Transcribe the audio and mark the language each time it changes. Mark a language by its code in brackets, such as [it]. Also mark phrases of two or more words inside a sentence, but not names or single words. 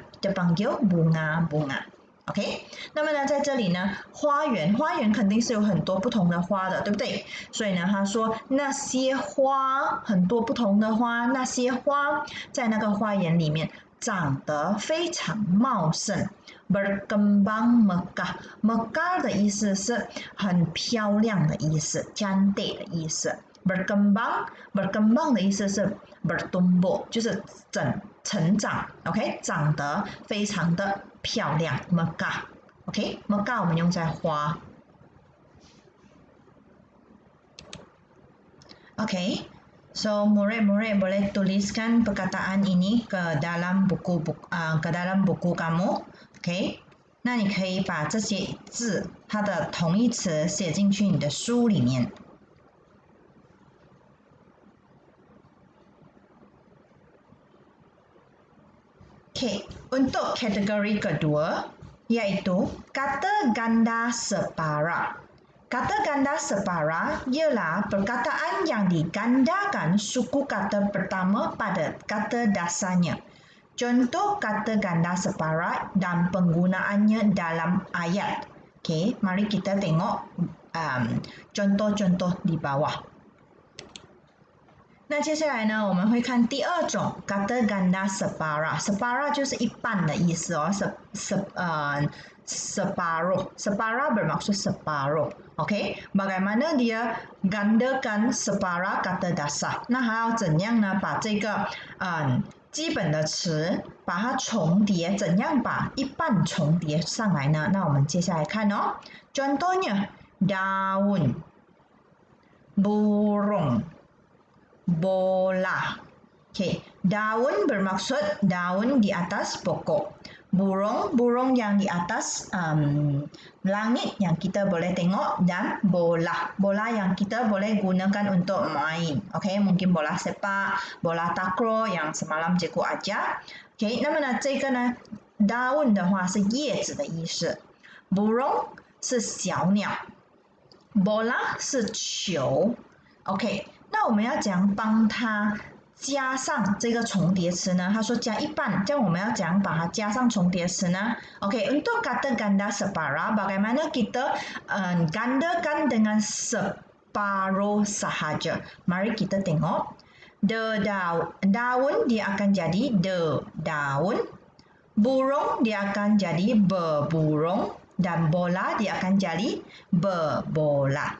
[ms] Kita panggil bunga-bunga. [zh] OK， 那么呢，在这里呢，花园肯定是有很多不同的花的，对不对？所以呢，他说那些花很多不同的花，那些花在那个花园里面长得非常茂盛。 [ms] berkembang mekar [zh] 的意思是很漂亮的意思 cantik 的意思。berkembang 的意思是 bertumbuh 就是成长 OK 长得非常的漂亮 mekar OK mekar 我们用在花 [ms] OK so murid-murid boleh tuliskan perkataan ini ke dalam buku kamu [zh] OK 那你可以把这些字它的同义词写进去你的书里面。 [ms] Okay, untuk kategori kedua iaitu kata ganda separa. Kata ganda separa ialah perkataan yang digandakan suku kata pertama pada kata dasarnya. Contoh kata ganda separa dan penggunaannya dalam ayat. Okay, mari kita tengok contoh-contoh di bawah. [zh] 那接下来呢，我们会看第二种 [ms] kata ganda separa。 [zh] separa 就是一半的意思哦。 [ms] separa bermaksud separuh. OK， bagaimana dia gandakan separa kata dasar？ [zh] 那还要怎样呢？把这个基本的词把它重叠，怎样把一半重叠上来呢？那我们接下来看哦。 [ms] Contohnya daun, burung, bola. Okay, daun bermaksud daun di atas pokok. burung yang di atas langit yang kita boleh tengok, dan bola yang kita boleh gunakan untuk main. OK， mungkin bola sepak, bola takraw yang semalam cikgu ajar。 [zh] OK， 那么呢，这个呢 ，daun 的话是叶子的意思 ，burung 是小鸟 ，bola 是球。OK， 那我们要怎样帮它加上这个重叠词呢？他说加一半，这样我们要怎样把它加上重叠词呢 ？OK， [ms] untuk kata ganda separa, bagaimana kita gandakan dengan separuh sahaja? Mari kita tengok. Daun dia akan jadi daun, burung dia akan jadi berburung, dan bola dia akan jadi berbola.